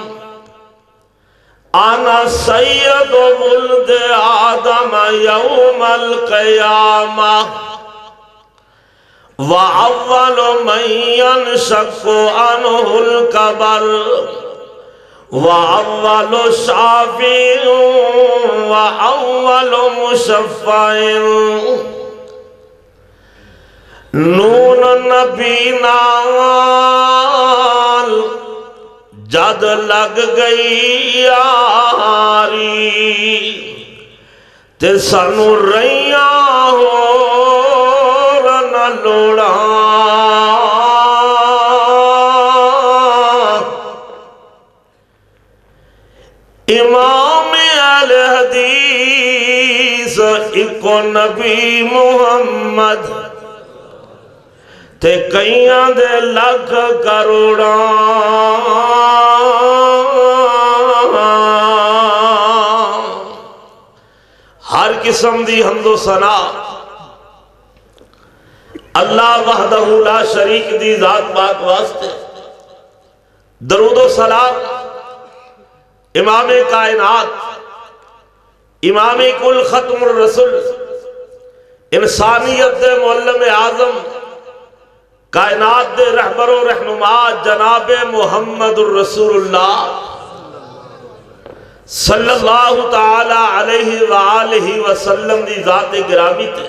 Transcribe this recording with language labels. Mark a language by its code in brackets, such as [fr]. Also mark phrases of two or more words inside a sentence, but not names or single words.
[ar] أنا سيد ولد آدم يوم القيامة وأول من ينشق عنه القبر وأول شافع وأول مشفع. [pa] نون نبی نال جد لگ گئی یاری تے سانو رہیاں ہور نہ لوڑا. امام اہل حدیث اکو نبی محمد تے کئیاں دے لکھ کروڑاں. ہر قسم دی حمد و ثنا [ar] اللہ وحدہ لا شریک [pa] دی ذات پاک واسطے. درود و سلام امام کائنات امام کل ختم الرسول انسانیت دے معلم اعظم کائنات دے رہبر و رہنما جناب [ar] محمد الرسول اللہ صلی اللہ تعالی علیہ وآلہ وسلم [pa] دی ذات گرامی تے.